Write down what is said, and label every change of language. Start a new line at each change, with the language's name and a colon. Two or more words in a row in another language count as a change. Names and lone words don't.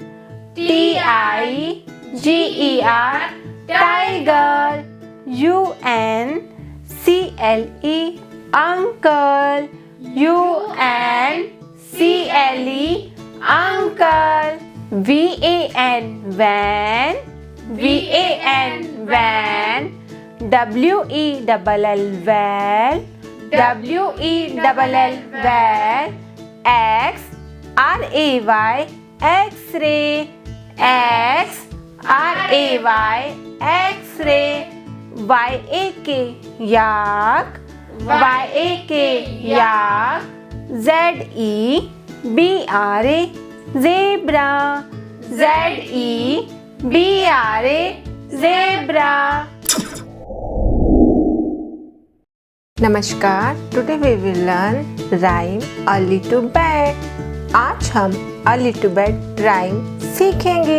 English: T-I-G-E-R, tiger. U-N-C-L-E, uncle. U-N-C-L-E, uncle. V-A-N, van. V-A-N, van. W-E-L-L, well. W-E-L-L, well. X-R-A-Y, X-ray. X-R-A-Y, X-ray. Y-A-K, yak. Y-A-K, yak. Z-E-B-R-A, zebra. Z-E-B-R-A, zebra.
Hindi: नमस्कार.
English: Today we will learn rhyme early to bed.
Hindi: आज हम
English: early to bed
Hindi: राइम सीखेंगे.